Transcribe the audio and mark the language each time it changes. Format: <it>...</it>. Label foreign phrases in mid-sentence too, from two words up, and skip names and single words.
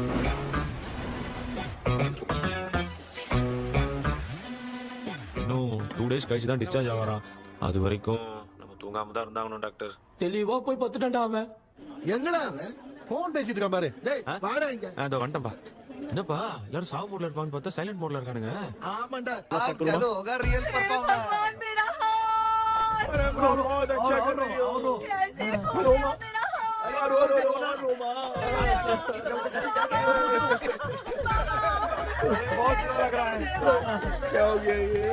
<ta>இன்னும் 2 டேஸ் கழிச்சு தான் டிஸ்சார்ஜ் ஆகறான். அது வரைக்கும் நம்ம தூங்காம தான் இருந்தாகணும் டாக்டர். தெளிவா போய் பத்துட்டான்டா அவன். எங்கடா அவன்? போன் பேசிட்டு இருக்கான் பாரு. டேய், வாடா இங்க. அதோ வந்துட்டேன்பா. என்னப்பா எல்லாரும் சாவு மோட்ல இருப்பான்னு பார்த்தா</ta> <en>silent mode</en> <ta>இருக்கானுங்க. ஆமாண்டா.</ta> <hi>चलो होगा</hi> <en>real performer.</en> <hi>मेरा हाथ। अरे बहुत अच्छा कर रही हो। कैसे रोमा बहुत बुरा लग रहा है। क्या हो गया ये?</hi>